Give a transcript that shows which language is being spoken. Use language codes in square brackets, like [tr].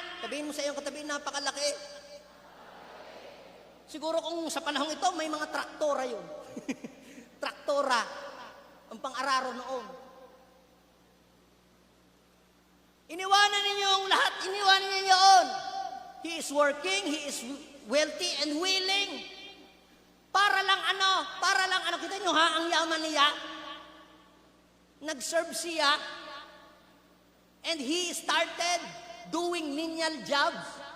[tl] Sabihin mo sa iyong katabi, napakalaki. Siguro kung sa panahong ito, may mga traktora yun. Traktora, ang pang-araro noon. Iniwanan ninyo ang lahat, iniwanan ninyo yun. [en] He is working, he is wealthy and willing. [tl] Para lang ano, kita nyo ha, ang yaman niya. Nag-serve siya, [en] and he started doing menial jobs.